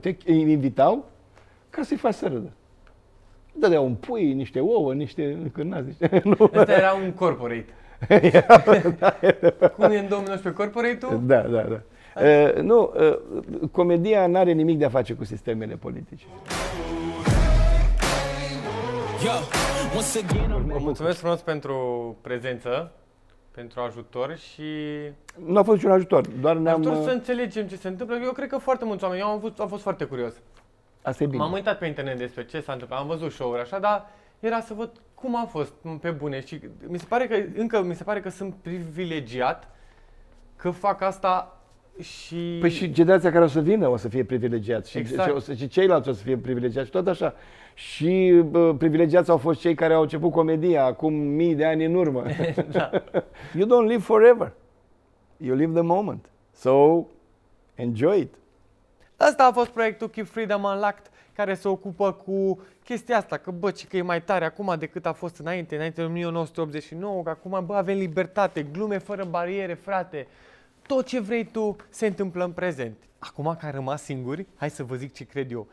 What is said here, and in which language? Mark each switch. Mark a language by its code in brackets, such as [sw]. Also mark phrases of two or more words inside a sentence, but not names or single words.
[ro] Te invitau ca să-i faci să râdă. Dădeau un pui, niște ouă, niște cârnați, niște... Nu. Ăsta era un corporate. Cum e în 2019 corporate-ul? Da. Nu, comedia n-are nimic de a face cu sistemele politice. [en] Yo, once again, I'm [ro] Vă mulțumesc frumos pentru prezență, pentru ajutor și Nu a fost niciun ajutor, doar ajutor ne-am... să înțelegem ce se întâmplă. Eu cred că foarte mulți oameni, eu am fost foarte curios. Asta e bine. M-am uitat pe internet despre ce s-a întâmplat, am văzut show-uri așa, dar era să văd cum a fost pe bune și mi se pare că sunt privilegiat că fac asta și... Păi și generația care o să vină o să fie privilegiați și, Exact. și ceilalți o să fie privilegiați și tot așa. Și privilegiați au fost cei care au început comedia acum mii de ani în urmă. Da. [en] You don't live forever. You live the moment. So, enjoy it. [ro] Asta a fost proiectul Keep Freedom Unlocked, care se ocupă cu chestia asta, că bă, că e mai tare acum decât a fost înainte de 1989, că acum bă, avem libertate, glume fără bariere, frate. Tot ce vrei tu se întâmplă în prezent. Acum că am rămas singuri, hai să vă zic ce cred eu.